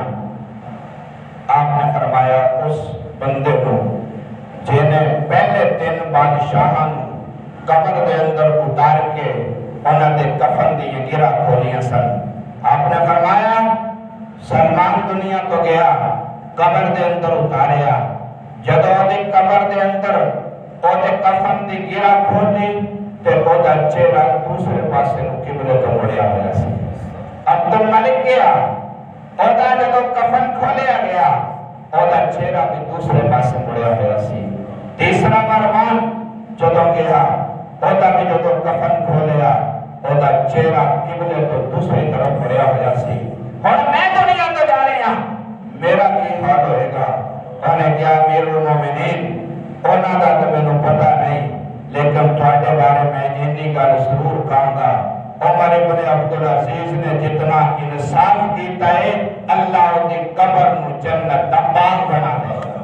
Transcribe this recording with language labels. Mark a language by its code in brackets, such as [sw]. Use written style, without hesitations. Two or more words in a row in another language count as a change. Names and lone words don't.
[pa] آپ نے فرمایا اس بندے کو جنہیں پہلے 3 بادشاہاں قبر دے اندر اتار کے انہاں دے کفن دی گرہ کھولیاں سن، آپ نے فرمایا سلمان دنیا تو گیا، قبر دے اندر اتاریا، جدو دی قبر دے اندر او دے کفن دی گرہ کھولی تے او دا چہرہ دوسرے پاسے نو قبلے تو مڑیا ہوا سی۔ عبد الملک گیا، او دا جدو کفن کھولیا گیا او دا چہرہ بھی دوسرے پاسے مڑیا ہوا سی۔ تیسرا مروان جدو گیا، او دا بھی جدو کفن کھولیا او دا چہرہ قبلے تو دوسری طرف مڑیا ہوا سی۔ اور میں دنیا تو جا رہی ہوں، میرا کی حال ہوئے گا؟ انہیں کیا امیر المومنین انہاں دا تو میں نو پتہ نہیں، لیکن تھوڑے بارے میں انی گل ضرور کہوں گا، عمر بن عبدالعزیز نے جتنا انصاف کیتا ہے اللہ دی قبر نو جنت دا باغ بنا دے گا۔